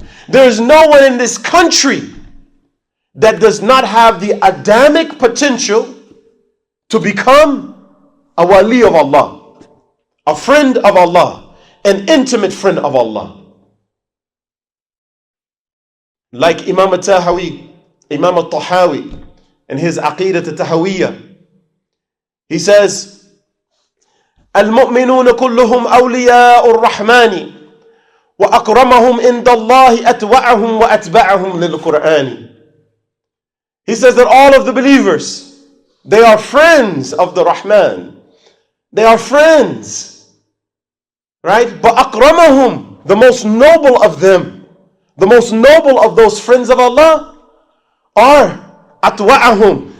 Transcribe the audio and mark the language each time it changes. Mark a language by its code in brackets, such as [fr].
[en] There's no one in this country that does not have the Adamic potential to become a wali of Allah, a friend of Allah, an intimate friend of Allah. Like Imam al-Tahawi Imam al-Tahawi, in his Aqidat al-Tahawiyya. He says, [ar] المؤمنون كلهم أولياء الرحمن وأكرمهم عند الله أتوعهم وأتبعهم للقرآن. [en] He says that all of the believers, they are friends of the Rahman. They are friends. Right? But أكرمهم, the most noble of them, the most noble of those friends of Allah are أتوعهم.